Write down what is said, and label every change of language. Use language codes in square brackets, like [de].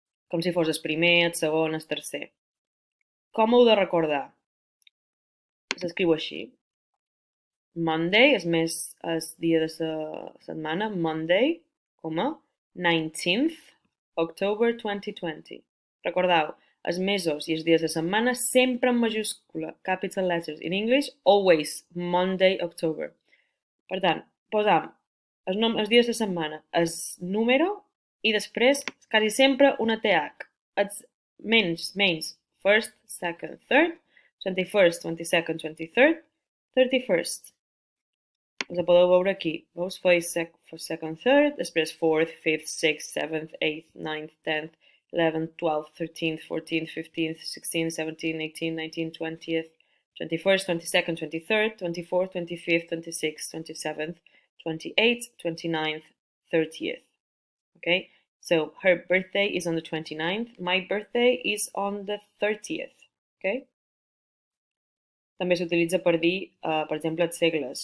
[ca] Com si fos el primer, el segon, el tercer. Com ho heu de recordar? S'escriu així. Monday és més el dia de la setmana, [en] Monday, 19th October 2020. [ca] Recordeu, els mesos i els dies de setmana sempre en majúscula, [en] capital letters. In English, always Monday, October. [ca] Per tant, posam els dies de setmana, el número i després, quasi sempre, una TH. Els menys, [en] first, second, third, 21st, 22nd, 23rd, 31st. [ca] Els podeu veure aquí. Veus? [en] First, second, third, després fourth, fifth, sixth, seventh, eighth, ninth, 10th, 11th, 12th, 13th, 14th, 15th, 16th, 17th, 18th, 19th, 20th, 21st, 22nd, 23rd, 24th, 25th, 26th, 27th, 28th, 29th, 30th. Okay? So her birthday is on the 29th. My birthday is on the 30th. Okay? [ca] També s'utilitza per dir, per exemple, els segles.